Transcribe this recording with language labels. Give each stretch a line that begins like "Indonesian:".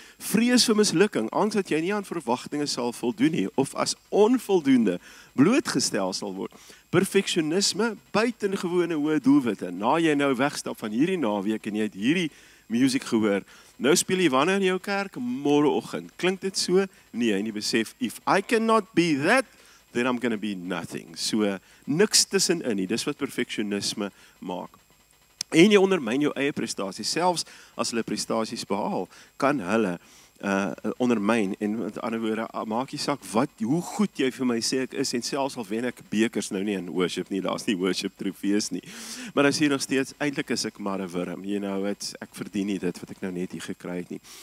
Afrikaans: Vrees vir mislukking, angs dat jy nie aan verwagtinge sal voldoen nie, of as onvoldoende blootgestel sal word. Perfeksionisme, buitengewone hoë doelwitte. Na jy nou wegstap van hierdie naweek en jy het hierdie musiek gehoor. Nou speel jy wanneer in jou kerk? Môreoggend. Klink dit so? Nee, en jy besef,
English: if I cannot be that, then I'm going to be nothing.
Afrikaans: So, niks tussenin nie. Dis wat perfeksionisme maak. En jy ondermyn jou eie prestasie. Selfs as hulle prestasies behaal, kan hulle ondermyn, en met ander woorde, maak jy saak hoe goed jy vir my sê ek is, en selfs al wen ek bekers nou nie in worship nie, daar's nie worship trofees nie, maar dan sê jy nog steeds, eintlik is ek maar 'n wurm, ek verdien nie dit wat ek nou net hier gekry het nie.